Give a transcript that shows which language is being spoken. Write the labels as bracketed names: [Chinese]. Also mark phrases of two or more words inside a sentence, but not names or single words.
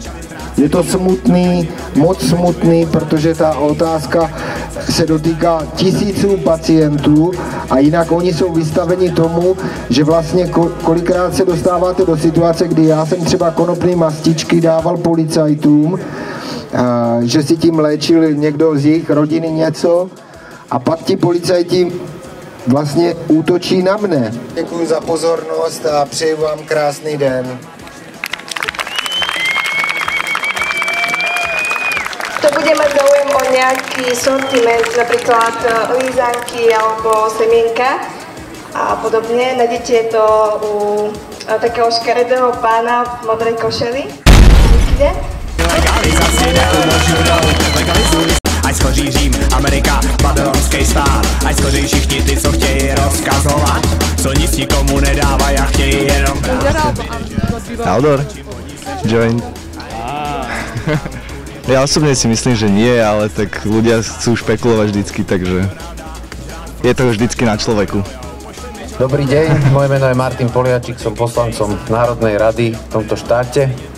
[Czech] Je to smutný, moc smutný, protože ta otázka se dotýká tisíců pacientů a jinak oni jsou vystaveni tomu, že vlastně kolikrát se dostáváte do situace, kdy já jsem třeba konopné mastičky dával policajtům, že si tím léčil někdo z jejich rodiny něco a pak ti policajti vlastně útočí na mne. Děkuji za pozornost a přeji vám krásný den. [Slovak] Kto bude mať záujem o nejaký sortiment, napríklad lízanky alebo semienka a podobne, nájdete to u takého škaredého pána v modrej košeli. [Czech] Ať skoří Řím, Amerika, babylonský stát. Ať skoří všichni ty, co chtějí rozkazovat, co nic nikomu nedávají a chtějí jenom brát. [English] Outdoor? Joint? [Slovak] Ja osobne si myslím, že nie, ale tak ľudia chcú špekulovať vždycky, takže je to vždycky na človeku. Dobrý deň, moje meno je Martin Poliačik, som poslancom Národnej rady v tomto štáte.